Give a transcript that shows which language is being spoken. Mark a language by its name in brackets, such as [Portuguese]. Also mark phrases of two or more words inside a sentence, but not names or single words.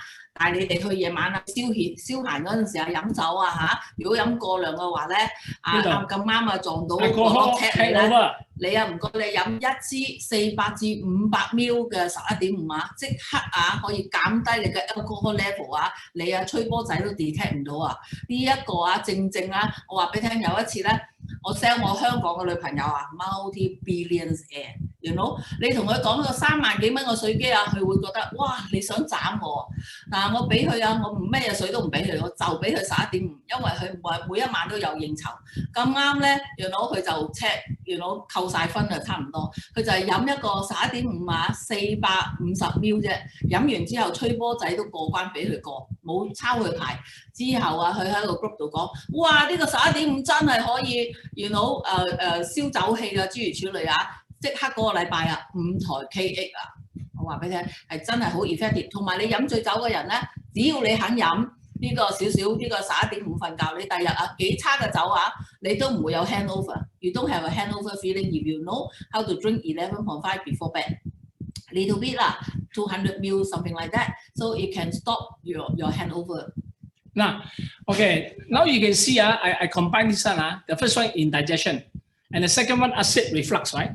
[Cantonese] 但係你哋去夜晚啊消閒嗰陣時啊飲酒啊嚇，如果飲過量嘅話咧，咁啱啊撞到個 tap 你咧，你啊唔該你飲一支400至500 ml 嘅11.5啊，即刻啊可以減低你嘅 [English] alcohol level [Cantonese] 啊，你啊吹波仔都 detect 唔到啊！呢一個啊正啊，我話俾你聽，有一次咧，我 sell 我香港嘅女朋友啊 multi-billionaire。 [English] You know， [Cantonese] 你同佢講個3萬幾蚊個水機啊，佢會覺得哇你想斬我，但係我俾佢啊，我唔咩嘢水都唔俾佢，我就俾佢11.5，因為佢每一晚都有應酬。咁啱咧 ， [English] You know [Cantonese] 佢就 check， [English] You know [Cantonese] 扣晒分就差唔多，佢就係飲一個11.5啊450 ml 啫，飲完之後吹波仔都過關俾佢過，冇抄佢牌。之後啊，佢喺個 group 度講，哇呢個11.5真係可以 ， [English] You know [Cantonese] 消酒氣啊，諸如此類啊。即刻嗰個禮拜啊，5台 KX 啊，我話俾你聽係真係好 effective。同埋你飲醉酒嘅人咧，只要你肯飲呢個少少呢個11.5瞓覺，你第日啊幾差嘅酒啊，你都唔會有 hangover。 [English] You don't have a hangover feeling if you know how to drink 11.5 before bed. Little bit 啦，200 ml something like that, so it can stop your hangover. Now, okay, now you can see I combine this one the first one indigestion, and the second one acid reflux, right?